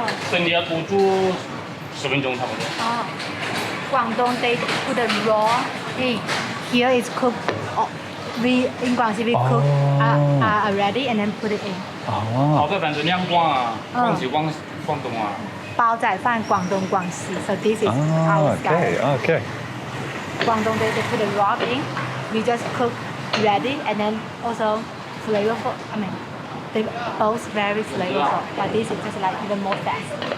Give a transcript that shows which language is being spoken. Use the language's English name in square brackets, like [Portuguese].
[Chinese] 所以你要多煮10分钟差不多。 [English] Guangdong they put the raw in. Here is cooked. We in Guangxi we cook already and then put it in. [Chinese] 好的，反正两广啊，广西、广东啊。 [English] BaoZaiFan, Guangdong, GuangXi. So this is our style. Okay. Guangdong they put the raw in. We just cook ready and then also flavorful. I mean, they both very flavorful. But this is just like even more fast.